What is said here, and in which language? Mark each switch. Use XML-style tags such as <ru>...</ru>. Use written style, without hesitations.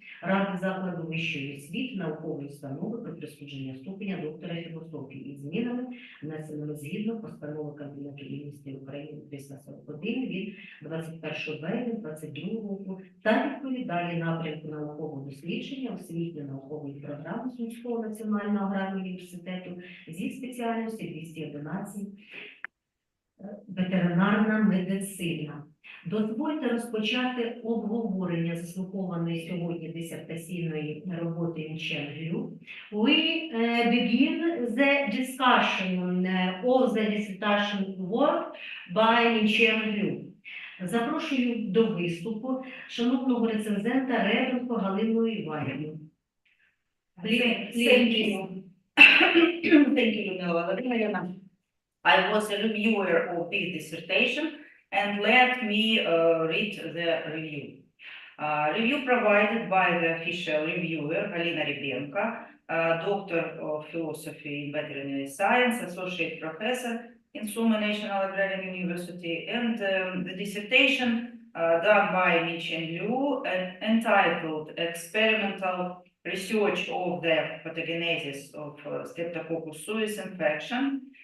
<uk>ради закладу вищої освіти наукової установи про присудження ступеня доктора філософії із змінами, внесеними згідно постанови Кабінету міністрів України 341 від 21 березня 2022 року та відповідає напрямку наукового дослідження освітньо-наукової програми Сумського національного аграрного університету зі спеціальності 211 ветеринарна медицина. Дозвольте розпочати обговорення заслухованої сьогодні дисертаційної роботи Мінчень Люй.</uk> <en>We begin the discussion of the dissertation work by Мінчень Люй.</en> <uk>Запрошую до виступу шановного рецензента Ревенко Галину Іванівну.</uk> <en>Thank you. Thank you, Людмила Володимирівна. I was a reviewer of this dissertation and let me read the review. Review provided by the official reviewer, Galina Rybenko, Doctor of Philosophy in Veterinary Science, Associate Professor in Sumy National Agrarian University, and the dissertation done by Mincheng Liu, entitled Experimental Research of the Pathogenesis of Streptococcus suis infection,</en>